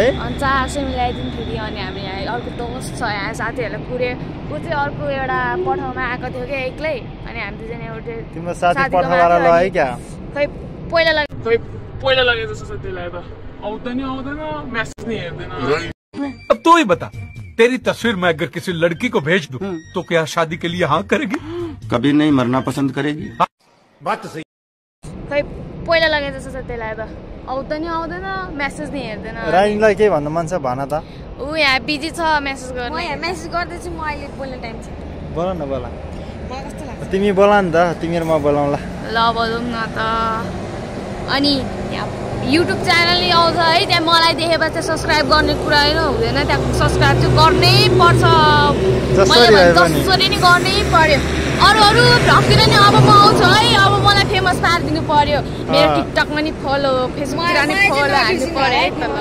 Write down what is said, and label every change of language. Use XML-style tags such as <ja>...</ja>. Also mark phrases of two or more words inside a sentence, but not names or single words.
<ne>अनि 400 मिलाइदिनु फेरि अनि हामी यहाँ अर्को दोस्त छ यहाँ साथीहरूलाई पुऱ्यो ऊ चाहिँ अर्को एउटा पठाउमा आएको थियो क्या एक्लै अनि हामी दुईजना एउटा तिम्रो साथी पठाउबाट लग्यो क्या खै पहिला लगे जस्तो छ त्यसलाई त आउँदैन मेसेज नि हेर्दैन</ne> <hi>अब तू ही बता तेरी तस्वीर मैं अगर किसी लड़की को भेज दूं तो क्या शादी के लिए हाँ करेगी कभी नहीं मरना पसंद करेगी बात तो सही</hi> <ne>खै पहिला लगे जस्तो छ त्यसलाई त आउँदैन मेसेज नि हेर्दैन राइनलाई के भन्नु मन छ भन त ऊ यहाँ बिजी छ मेसेज गर्ने म यहाँ मेसेज गर्दैछु म अहिले बोल्ने टाइम छ बोल न बोला मलाई कस्तो लाग्छ तिमी बोला नि त तिमी र म बोलाउँला ल बोलौँ न त अनि</ne> <en>YouTube channel</en> <ne>नै आउँछ है त्यहाँ मलाई देखेपछि सब्सक्राइब गर्ने कुरा हुँदैन त्यहाँ सब्सक्राइब चाहिँ गर्नै पर्छ जसरी नि गर्नै पर्यो अरू भ्लगतिर नि अब म आउँछु है अब मलाई फेमस पारिदिनु पर्यो मेरो टिकटकमा नि फलो फेसबुकतिर नि फलो हाल्नु पर्यो है त</ne>